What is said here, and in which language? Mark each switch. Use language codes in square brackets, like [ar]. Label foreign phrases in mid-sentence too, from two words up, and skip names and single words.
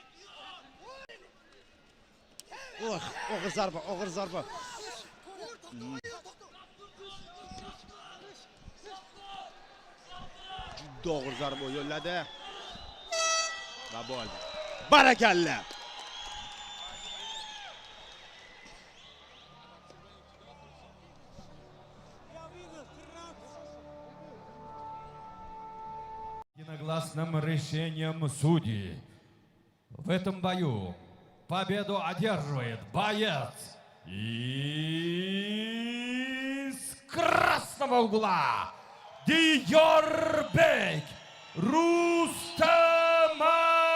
[uz] Og'ir zarba. Juda og'ir zarba yo'lladi. Va bo'ldi. Barakalla. [ru] Единогласным решением судей в этом бою победу одерживает боец из красного угла Диёрбек Рустамов.